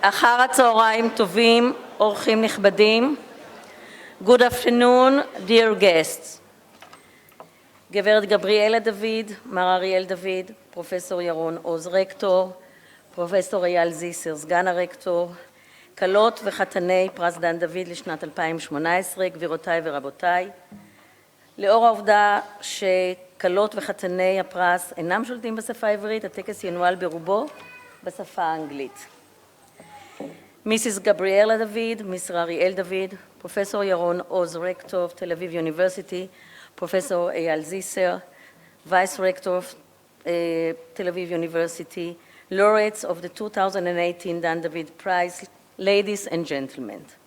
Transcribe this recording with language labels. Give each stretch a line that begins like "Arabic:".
Hebrew: אחר הצהריים טובים, אורחים נכבדים.
English: Good afternoon, dear guests.
Hebrew: גברת גבריאלה דוד, מר אריאל דוד, פרופסור ירון עוז רקטור, פרופסור אייל זיסר, סגן הרקטור, כלות וחתני פרס דן דוד לשנת 2018, גבירותיי ורבותיי. לאור העובדה שכלות וחתני הפרס אינם שולטים בשפה העברית, הטקס ינוהל ברובו בשפה האנגלית.
English: Mrs. Gabriela David, Mr. Ariel David, Professor Yaron Oz, Rector of Tel Aviv University, Professor Eyal Zisser, Vice Rector of Tel Aviv University, laureates of the 2018 Dan David Prize, ladies and gentlemen.